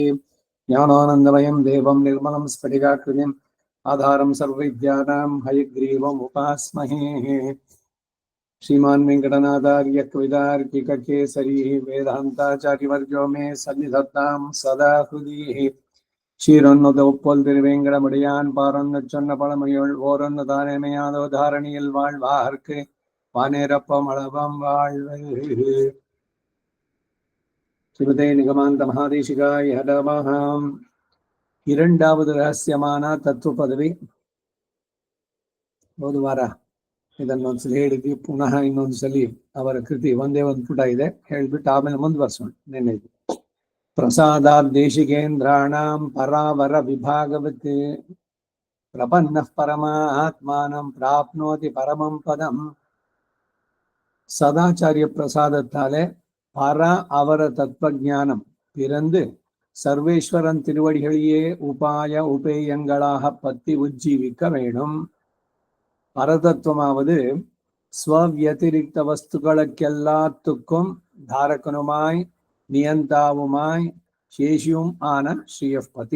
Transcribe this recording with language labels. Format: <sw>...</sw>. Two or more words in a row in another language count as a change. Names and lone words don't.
<sa>ज्ञानानन्दमयं देवं निर्मलं स्फटिकाकृतिम् आधारं सर्वविद्यानां हयग्रीवम् उपास्महे। श्रीमान् वेङ्कटनाथार्य कवितार्किककेसरी वेदान्ताचार्यवर्यो मे सन्निधत्तां सदा हृदि।</sa> <ta>சீரொன்னத உப்பொல் திருவேங்கடமுடையான் பாரொன்னு சொன்ன பழமொழியுள் ஓரொன்னு தானேமையாதோ தாரணியில் வாழ்வார்க்கு வானேரப்பம் அளவம் வாழ்வு.</ta> <sa>श्रीमते निगमान्त महादेशिकाय नमः.</sa> <kn>இரண்டாவது ರಹಸ್ಯಮಾನ ತತ್ವ ಪದವಿ ಹೋದ ವಾರ ಇದನ್ನೊಂದ್ಸಲಿ ಹೇಳಿದ್ವಿ. ಪುನಃ ಇನ್ನೊಂದ್ಸಲಿ ಅವರ ಕೃತಿ ಒಂದೇ ಒಂದು ಪುಟ ಇದೆ ಹೇಳ್ಬಿಟ್ಟು ಆಮೇಲೆ ಮುಂದುವರ್ಸೋಣ.</kn> <sa>ನೆನ್ನೆ प्रसादाद्देशिकेन्द्राणां परावर विभागवत् प्रपन्नः परमात्मानं प्राप्नोति परमं पदं.</sa> <ta>சதாச்சாரிய பிரசாதத்தாலே பர அவர தத்துவ ஞானம் பிறந்து சர்வேஸ்வரன் திருவடிகளையே உபாய உபேயங்களாக பத்தி உஜ்ஜீவிக்க வேணும். பரதத்துவமாவது ஸ்வவியதிரிக்த வஸ்துக்களுக்கெல்லாத்துக்கும் தாரகனுமாய் நியந்தாவுமாய் சேஷியும் ஆன ஸ்ரீயப்பதி.</ta>